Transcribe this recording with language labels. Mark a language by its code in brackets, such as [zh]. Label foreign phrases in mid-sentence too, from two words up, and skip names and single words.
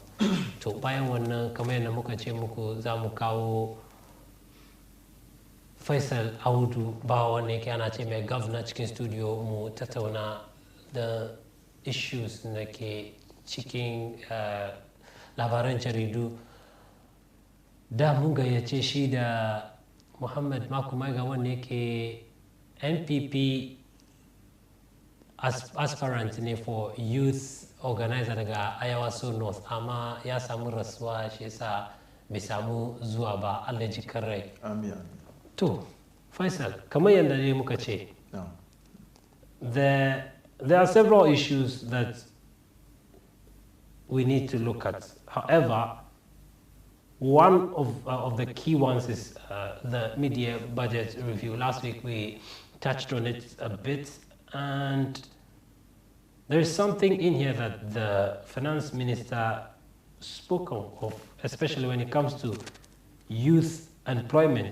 [ha] To bayan wannan, kamar yadda muka ce muku, za mu kawo Faisal Audubawa wanda yake ana ce mai governor cikin studio mu tattauna da issues da ke cikin labaran jaridu. Da mun gayyace shi da Mohamed Makumaiga wanda yake [en] NPP aspirant [ha] ne [en] for youth organizer [ha] daga Ayawaso North, amma ya samu rasuwa, shi yasa bai samu zuwa ba. Allah ji rai. Amin. To, Faisal, kamar yadda ne muka ce, [en] there are several issues that we need to look at. However, one of the key ones is the mid-year budget review. Last week we touched on it a bit, and there's something in here that the finance minister spoke of, especially when it comes to youth employment.